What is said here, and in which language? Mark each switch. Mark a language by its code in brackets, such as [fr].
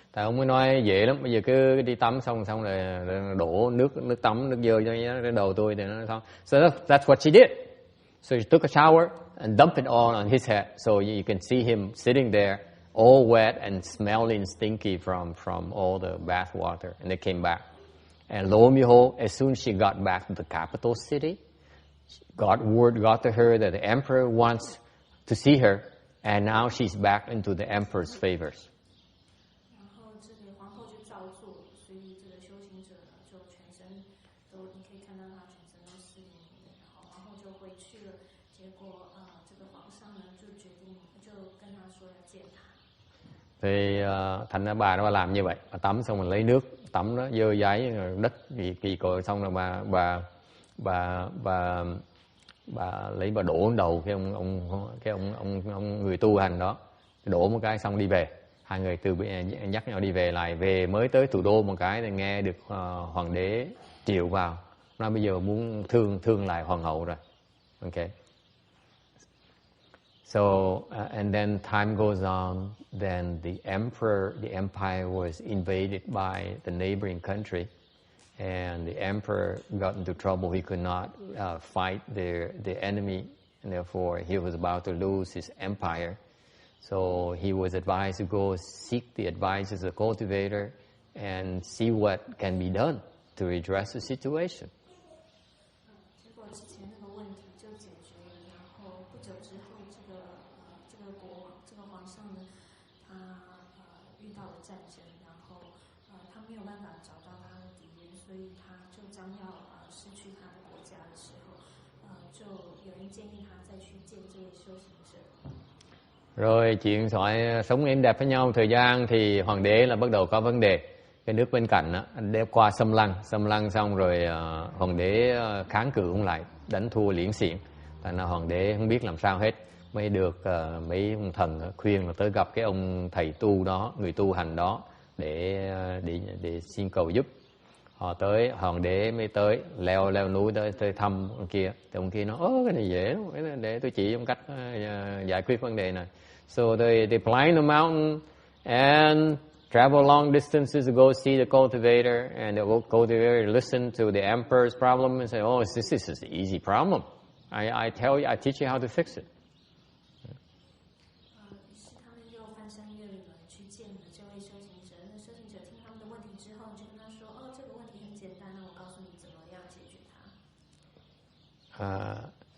[vi] Tại ông mới nói dễ lắm, bây giờ cứ đi tắm xong rồi đổ nước tắm, nước dơ cho cái đầu tôi thì nó xong. [en] So that's what she did. So she took a shower and dumped it all on his head. So you can see him sitting there, all wet and smelling stinky from all the bath water. And they came back. And lo and behold, as soon as she got back to the capital city, word got to her that the emperor wants to see her, and now she's back into the emperor's favors. [zh] 然后这个皇后就照做，所以这个修行者呢就全身都，你可以看到他全身都湿淋淋的，然后皇后就回去了。结果这个皇上呢就决定就跟他说要见他。 [vi] Thì thành ra bà nó làm như vậy, bà tắm xong rồi lấy nước tắm nó dơ dáy đất kỳ cội, xong rồi bà lấy bà đổ đầu cái ông người tu hành đó, đổ một cái xong đi về. Hai người dắt nhau đi về lại, về mới tới thủ đô một cái thì nghe được hoàng đế triệu vào Nó bây giờ muốn thương lại hoàng hậu rồi. [en] Okay. So and then time goes on. Then the empire was invaded by the neighboring country, and the emperor got into trouble. He could not fight the enemy, and therefore he was about to lose his empire. So he was advised to go seek the advice of the cultivator and see what can be done to redress the situation. [zh] 结果之前那个问题就解决了，然后不久之后，这个国王，这个皇上呢，他遇到了战争，然后他没有办法找到他的敌人，所以他就将要失去他的国家的时候，就有人建议他再去见这位修行者。 [vi] Rồi chuyện thoại sống êm đẹp với nhau thời gian thì hoàng đế là bắt đầu có vấn đề. Cái nước bên cạnh đó, để qua xâm lăng xong rồi hoàng đế kháng cự cũng lại, đánh thua liễn xiển. Thành ra hoàng đế không biết làm sao hết, mới được mấy ông thần khuyên là tới gặp cái ông thầy tu đó, người tu hành đó để xin cầu giúp. Hoàng đế mới tới leo núi tới thăm ông kia. Thì ông kia nói cái này dễ lắm, để tôi chỉ ông cách giải quyết vấn đề này. [en] So they climb the mountain and travel long distances to go see the cultivator, and the cultivator listen to the emperor's problem and say, "Oh, this is an easy problem. I teach you how to fix it." [zh] 于是他们又翻山越岭去见了这位修行者。那修行者听他们的问题之后，就跟他说：“这个问题很简单，那我告诉你怎么样解决它。”